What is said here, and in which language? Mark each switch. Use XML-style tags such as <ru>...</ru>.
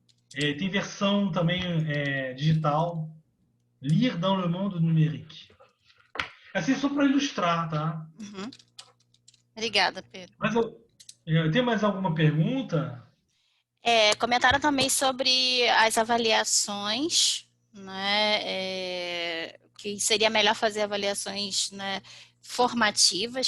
<pt>Tem versão também digital.</pt> <fr>Lire dans le monde numérique.</fr> <pt>Assim, só para ilustrar, tá? Obrigada, Pedro. Mas tem mais alguma pergunta? Comentaram também sobre as avaliações, né? Que seria melhor fazer avaliações, né, formativas.</pt>